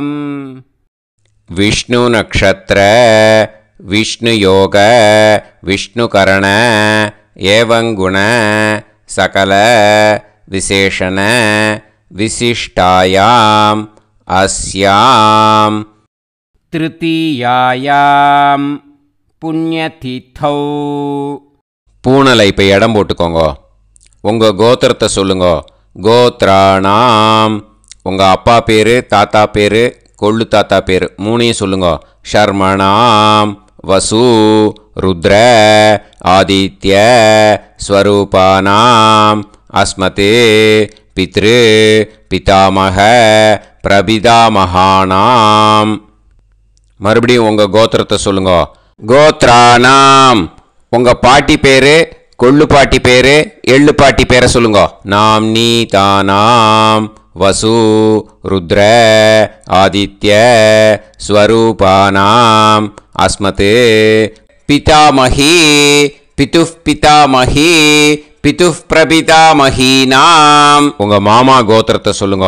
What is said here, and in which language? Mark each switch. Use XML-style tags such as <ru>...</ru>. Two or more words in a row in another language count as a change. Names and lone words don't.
<sa>विष्णु नक्षत्र विष्णु योग विष्णुकरण एवं गुण सकल विशेषण विशिष्टायाम् अस्यां तृतीयायां पुण्यतिथौ.</sa> <ta>பூனலை இப்போ இடம் போட்டுக்கோங்க. உங்கள் கோத்திரத்தை சொல்லுங்க. கோத்ராணாம் உங்கள் அப்பா பேர், தாத்தா பேர், கொள்ளு தாத்தா பேர் மூணையும் சொல்லுங்க.</ta> <sa>शर्मणाम् वसु रुद्र आदित्य स्वरूपानाम् अस्मते पितृ पितामह प्रपितामहानाम्</sa> <ta>மறுபடியும் உங்கள் கோத்திரத்தை சொல்லுங்க. கோத்ரானாம் உங்கள் பாட்டி பேர், கொள்ளு பாட்டி பேர், எள்ளு பாட்டி பேரை சொல்லுங்க.</ta> <sa>नाम् नी तानाम् वसु रुद्र आदित्य स्वरूपाणाम् अस्मत् पितामही पितुः पितामही पितुः प्रपितामहीनाम्</sa> <ta>உங்கள் மாமா கோத்திரத்தை சொல்லுங்க.</ta>